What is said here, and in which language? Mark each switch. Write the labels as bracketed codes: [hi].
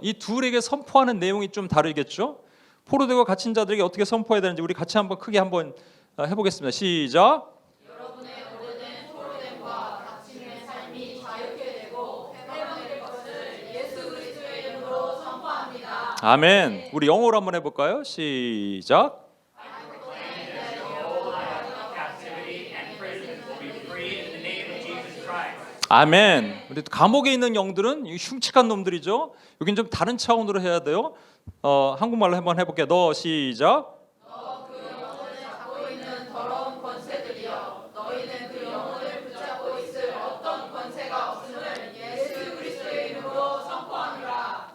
[ko] 이 둘에게 선포하는 내용이 좀 다르겠죠. 포로되고 갇힌 자들에게 어떻게 선포해야 되는지 우리 같이 한번 크게 한번 해보겠습니다. 시작. 여러분의 오래된 포로됨과 갇힘의 삶이 자유케 되고 해방될 것을 예수 그리스도의 이름으로 선포합니다. 아멘. 우리 영어로 한번 해볼까요? 시작. [en] Captivity and prison will be freed in the name of Jesus Christ. [ko] 아멘. 우리 감옥에 있는 영들은 흉측한 놈들이죠. 여긴 좀 다른 차원으로 해야 돼요. 한국말로 한번 해볼게요. 너 시작. 너 그 영혼을 잡고 있는 더러운 권세들이여 너희는 그 영혼을 붙잡고 있을 어떤 권세가 없음을 예수 그리스도의 이름으로 선포합니다.